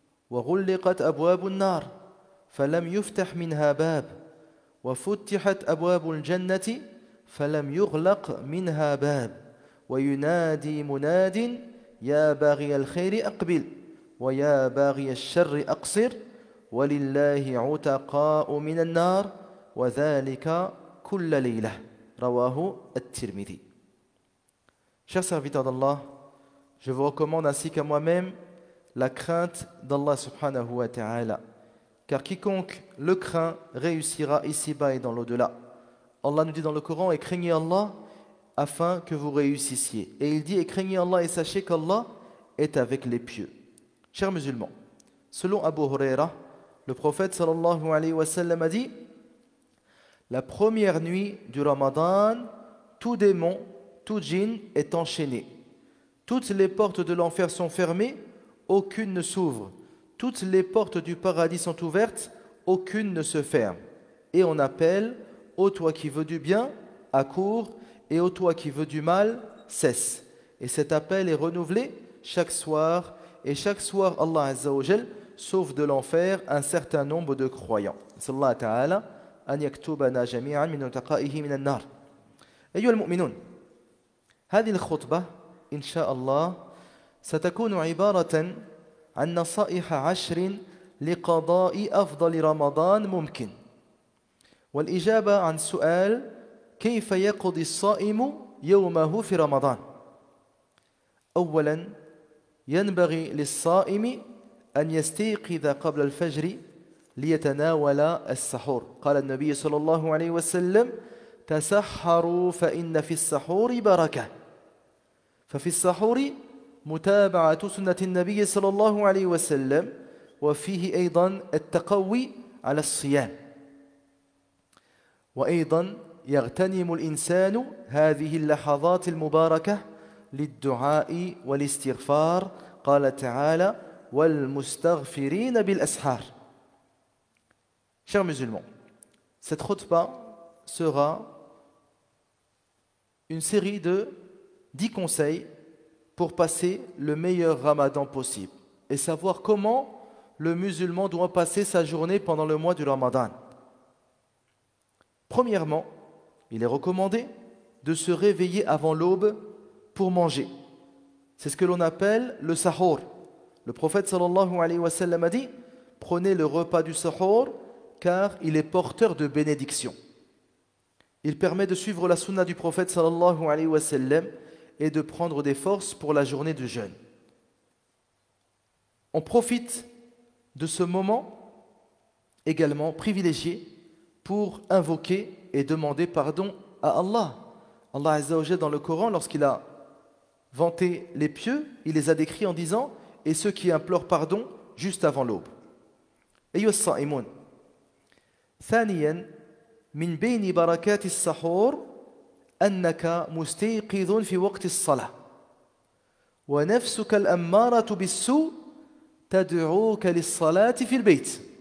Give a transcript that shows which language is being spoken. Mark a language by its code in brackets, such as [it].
[ar] وغلقت أبواب النار فلم يفتح منها باب وفتحت أبواب الجنة فلم يغلق منها باب وينادي مناد: يا باغي الخير أقبل ويا باغي الشر أقصر ولله عتقاء من النار وذلك كل ليلة. رواه at-Tirmidhi. [fr] Chers serviteurs d'Allah, je vous recommande ainsi qu'à moi-même la crainte d'Allah subhanahu wa ta'ala, car quiconque le craint réussira ici-bas et dans l'au-delà. Allah nous dit dans le Coran: et craignez Allah afin que vous réussissiez. Et il dit: et craignez Allah et sachez qu'Allah est avec les pieux. Chers musulmans, selon Abu Huraira, le prophète sallallahu alayhi wa sallam a dit: la première nuit du Ramadan, tout démon, tout djinn est enchaîné. Toutes les portes de l'enfer sont fermées, aucune ne s'ouvre. Toutes les portes du paradis sont ouvertes, aucune ne se ferme. Et on appelle: ô toi qui veux du bien, accours, et ô toi qui veux du mal, cesse. Et cet appel est renouvelé chaque soir, et chaque soir Allah Azza wa Jal sauve de l'enfer un certain nombre de croyants. [ar] Sallallahu ta'ala أن يكتبنا جميعا من عتقائه من النار. أيها المؤمنون، هذه الخطبة إن شاء الله ستكون عبارة عن نصائح 10 لقضاء أفضل رمضان ممكن، والإجابة عن سؤال: كيف يقضي الصائم يومه في رمضان؟ أولا، ينبغي للصائم أن يستيقظ قبل الفجر ليتناول السحور قال النبي صلى الله عليه وسلم تسحروا فإن في السحور بركة ففي السحور متابعة سنة النبي صلى الله عليه وسلم وفيه أيضا التقوي على الصيام وأيضا يغتنم الإنسان هذه اللحظات المباركة للدعاء والاستغفار قال تعالى والمستغفرين بالأسحار. [fr] Chers musulmans, cette khutbah sera une série de 10 conseils pour passer le meilleur ramadan possible et savoir comment le musulman doit passer sa journée pendant le mois du ramadan. Premièrement, il est recommandé de se réveiller avant l'aube pour manger. C'est ce que l'on appelle le sahur. Le prophète sallallahu alayhi wa sallam a dit prenez le repas du sahur car il est porteur de bénédiction. Il permet de suivre la sunna du prophète sallallahu alayhi wa sallam et de prendre des forces pour la journée de jeûne. On profite de ce moment également privilégié pour invoquer et demander pardon à Allah. Allah Azza wa Jalla dans le Coran, lorsqu'il a vanté les pieux, il les a décrits en disant et ceux qui implorent pardon juste avant l'aube. [ar] أيها الصائمون ثانيا من بين بركات السحور أنك مستيقظ في وقت الصلاة ونفسك الأمارة بالسوء تدعوك للصلاة في البيت